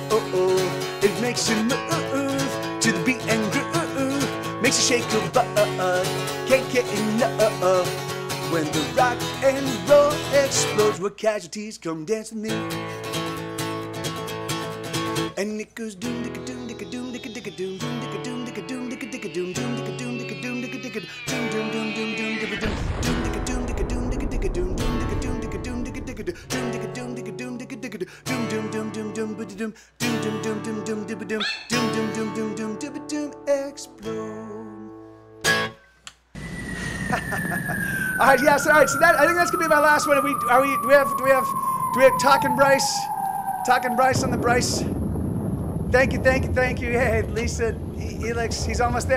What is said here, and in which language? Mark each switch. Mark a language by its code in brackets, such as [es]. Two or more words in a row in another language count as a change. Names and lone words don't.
[en] It makes you move to the beat and groove. Makes you shake your butt. Can't get enough. When the rock and roll explodes, where casualties come dance with me. And it goes doom dicka doom dicka doom dicka dicka doom doom dicka doom dicka doom dicka dicka doom doom dicka doom dicka doom dicka dicka doom doom doom doom doom dicka doom doom dicka doom dicka doom dicka dicka doom doom dicka doom dicka doom dicka dicka doom dicka doom dicka doom dicka dicka doom doom doom doom doom ba doom doom doom doom doom doom doom doom doom doom doom doom doom doom explode. All right, yes, all right. So that I think that's gonna be my last one. Do we have Talking Bryce on the Bryce? Thank you. Hey, Lisa, Elix, he's almost there.